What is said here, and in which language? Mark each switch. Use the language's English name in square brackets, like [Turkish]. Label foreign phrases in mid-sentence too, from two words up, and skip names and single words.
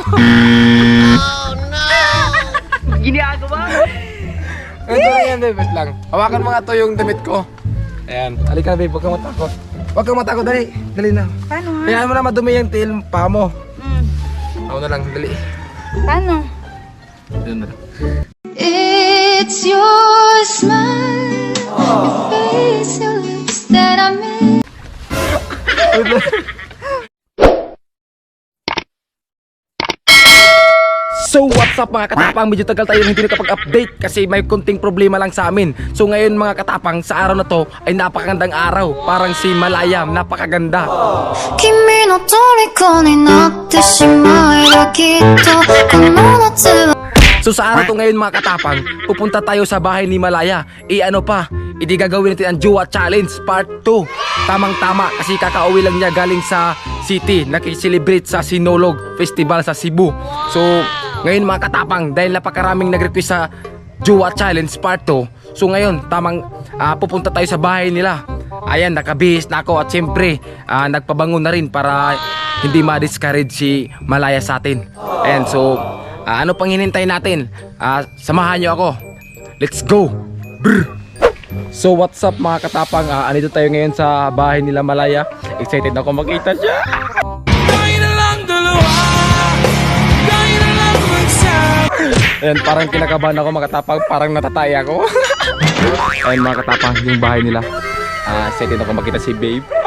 [English] Oh no! [Filipino] Ginagawa? Ito na yan, babe. Wait lang. Hawakan mo nga to yung damit ko. Ayan. Halika na, babe. Huwag kang matakot. Huwag kang matakot. Dali. Dali na. Paano ha? Kaya mo na madumi yung tail pa mo. Mm. Ako na lang. Dali. Paano? Doon na lang. [English] It's your smile, your face, your lips that I miss. So what's up [Filipino] mga katapang, medyo tagal tayo hindi nakapag-update kasi may konting problema lang sa amin. So ngayon mga katapang, sa araw na to ay napakagandang araw. Parang si Malaya, napakaganda. [Japanese] 君の虜になってしまえばきっとこの夏. [Filipino] So sa araw to ngayon mga katapang, pupunta tayo sa bahay ni Malaya. Ano pa, hindi gagawin natin ang Jowa Challenge Part 2. Tamang-tama kasi kakauwi lang niya galing sa city, nakikiselebrate sa Sinulog Festival sa Cebu. So ngayon mga katapang, dahil napakaraming nag-request sa Jowa Challenge Part 2, so ngayon tamang pupunta tayo sa bahay nila. Ayan, nakabihis na ako at siyempre nagpabangon na rin para hindi ma-discourage si Malaya sa atin. Ayan, so ano pang hinintay natin? Samahan nyo ako. [English] Let's go! Brr! So what's up [Filipino] mga katapang, andito tayo ngayon sa bahay nila Malaya. Excited ako makita siya. Ayan, parang kinakabahan ako mga katapang, parang natatay ako. Ayan mga katapang, yung bahay nila. Excited ako makita si babe.